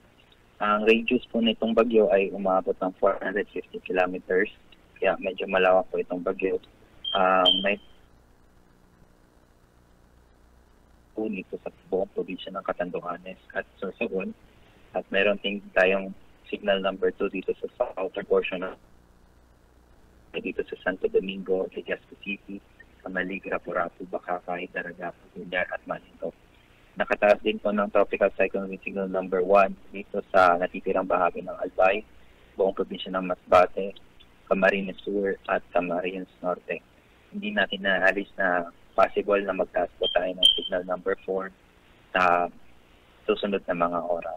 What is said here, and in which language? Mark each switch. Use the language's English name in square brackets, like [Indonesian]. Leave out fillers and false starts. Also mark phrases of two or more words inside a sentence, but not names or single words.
[Filipino] Ang radius po nitong bagyo ay umabot ng 450 kilometers, kaya medyo malawak po itong bagyo. May po nito sa buong probinsya ng Catanduanes at Sorsogon, at meron din tayong [English] signal number 2 [Filipino] dito sa [English] outer portion [Filipino] dito sa Santo Domingo, Legazpi City, Camaligra, Purapu, Bacacay, Daragapo, Villar at Malinto. Nakataas din po ng [English] tropical cyclone with signal number 1 [Filipino] dito sa natitirang bahagi ng Albay, buong probinsya ng Masbate, Camarines Sur at Camarines Norte. Hindi natin naalis na possible na magtaas po tayo ng [English] signal number 4 [Filipino] sa susunod na mga oras.